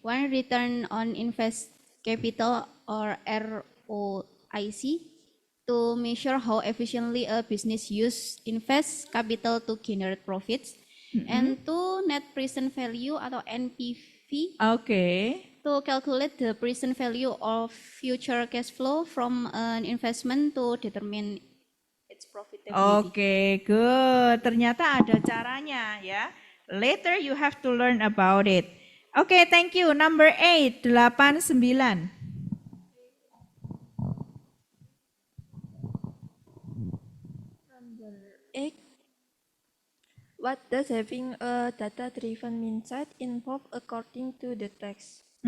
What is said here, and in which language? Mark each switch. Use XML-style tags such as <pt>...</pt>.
<en>One, return on invest capital or ROIC, to measure how efficiently a business invests capital to generate profits. And two, net present value</en> <id>atau</id> <en>NPV. Okay. To calculate the present value of future cash flow from an investment to determine its profitability. Okay, good.</en> <id>Ternyata ada caranya ya.</id> <en>Later you have to learn about it. Okay, thank you. Number 8, 8, 9. Number 8. What does having a data-driven mindset involve according to the text?</en>